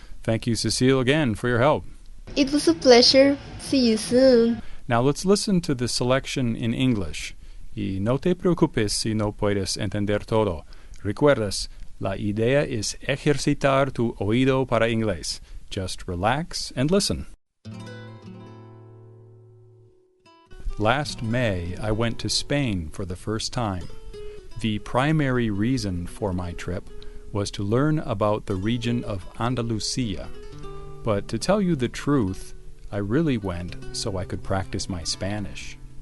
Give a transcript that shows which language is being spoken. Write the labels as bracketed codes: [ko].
[en] Thank you, Cecile, again for your help. It was a pleasure. See you soon. Now let's listen to the selection in English. [es] Y no te preocupes si no puedes entender todo. Recuerdas, la idea es ejercitar tu oído para inglés. [en] Just relax and listen. Last May, I went to Spain for the first time. The primary reason for my trip was to learn about the region of Andalusia. But to tell you the truth, I really went so I could practice my Spanish.